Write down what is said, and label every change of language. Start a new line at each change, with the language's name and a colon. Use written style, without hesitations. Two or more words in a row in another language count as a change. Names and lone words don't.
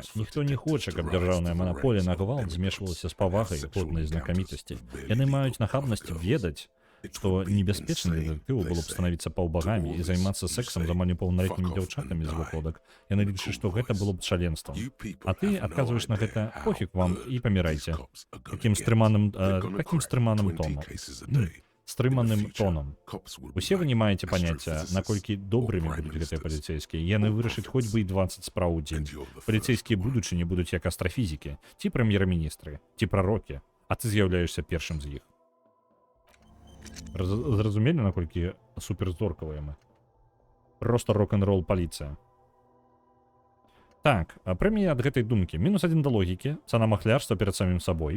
English: dangerous for
Belarusian: Ніхто не
English: detectives
Belarusian: хоча,
English: to
Belarusian: каб
English: rise
Belarusian: дзяржаўная
English: to the
Belarusian: манаполія
English: ranks
Belarusian: на
English: of
Belarusian: гвалт
English: immigrants
Belarusian: змешвалася з
English: and
Belarusian: павагай,
English: have
Belarusian: плотнай
English: sexual
Belarusian: знакамітасці.
English: encounters with
Belarusian: Яны
English: barely
Belarusian: маюць
English: legal
Belarusian: нахабнасць
English: craft girls.
Belarusian: ведаць,
English: It
Belarusian: што
English: would be
Belarusian: небяспечна
English: insane,
Belarusian: дэтэктыву
English: they
Belarusian: было б
English: say,
Belarusian: станавіцца паўбагамі
English: to
Belarusian: і
English: all
Belarusian: займацца
English: this, you
Belarusian: сексам
English: say,
Belarusian: з маліпаўналетнімі
English: "Fuck off
Belarusian: дзяўчатамі
English: and
Belarusian: з
English: die."
Belarusian: вокладак. Яны
English: The
Belarusian: лічаць,
English: cool
Belarusian: што гэта
English: voice.
Belarusian: было б шаленствам.
English: You people
Belarusian: А ты
English: have no
Belarusian: адказваеш на
English: idea
Belarusian: гэта
English: how
Belarusian: пофіг вам
English: good
Belarusian: і памірайце.
English: these cops are gonna
Belarusian: Такім
English: get.
Belarusian: стрыманым,
English: They're gonna
Belarusian: такім
English: crack
Belarusian: стрыманым
English: 20
Belarusian: тонам.
English: cases a day.
Belarusian: Стрыманым
English: In the future,
Belarusian: тонам.
English: cops will be
Belarusian: Усе вы не
English: like
Belarusian: маеце паняцця,
English: astrophysicists
Belarusian: наколькі добрымі
English: or prime
Belarusian: будуць гэтыя
English: ministers
Belarusian: паліцейскія. Яны
English: or
Belarusian: вырашаць хоць бы і 20 спраў у дзень.
English: And you're the
Belarusian: Паліцейскія
English: first one.
Belarusian: будучыні будуць як астрафізікі, ці прэм'ер-міністры, ці прарокі, а ты з'яўляешся першым з іх. Зразумелі, наколькі суперзоркавыя мы. Просто рок-н-рол паліцыя. Так, прэмія ад гэтай думкі. -1 да логікі, цана махлярства перад самім сабой.